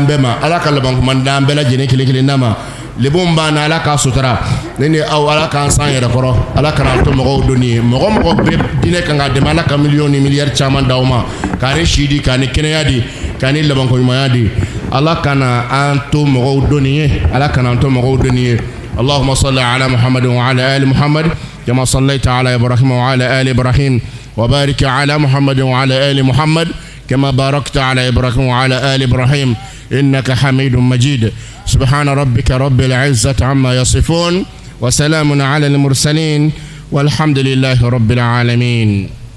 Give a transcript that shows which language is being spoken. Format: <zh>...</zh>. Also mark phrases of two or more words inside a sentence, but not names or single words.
<bm>bɛɛ ma Ala ka labanko ɲuman d'an bɛɛ lajɛlen kelen kelen na ma lebon bana Ala k'a sutura ne ni aw Ala k'an san yɛrɛ kɔrɔ Ala kana to mɔgɔw doni ye mɔgɔ mɔgɔ bɛ diinɛ kan ka dɛmɛ Ala ka miliyɔn ni miliyari caman d'aw ma k'a ni si di k'a ni kɛnɛya di k'a ni labanko ɲumanya di Ala kana an to mɔgɔw doni ye Ala kana an to mɔgɔw doni ye</bm> <ar>اللهم صل على محمد وعلى آل محمد كما صليت على إبراهيم وعلى آل إبراهيم وبارك على محمد وعلى آل محمد كما باركت على إبراهيم وعلى آل إبراهيم إنك حميد مجيد سبحان ربك رب العزة عما يصفون وسلام على المرسلين والحمد لله رب العالمين</ar>